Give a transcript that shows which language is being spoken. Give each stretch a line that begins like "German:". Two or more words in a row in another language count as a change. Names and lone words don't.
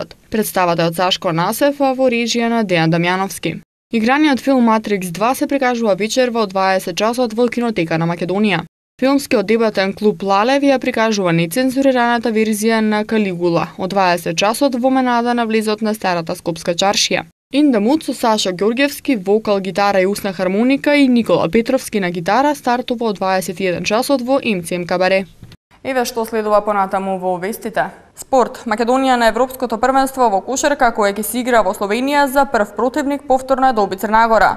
Macedonian: Представата од Сашко Насев во режија на Дејан Дамјановски. Играниот филм Матрикс 2 се прикажува вечер во 20 часот во кинотека на Македонија. Филмскиот дебатен клуб Лалев ја прикажува нецензурираната верзија на Калигула од 20 часот во менада на влезот на старата Скопска чаршија. In the Mood со Сашо Ѓорѓевски, вокал, гитара и усна хармоника и Никола Петровски на гитара стартува од 21 часот во МЦМ Кабаре. Еве што следува понатаму во вестите. Спорт. Македонија на Европското првенство во кошарка кое ќе се игра во Словенија за прв противник повторно доби Црна Гора.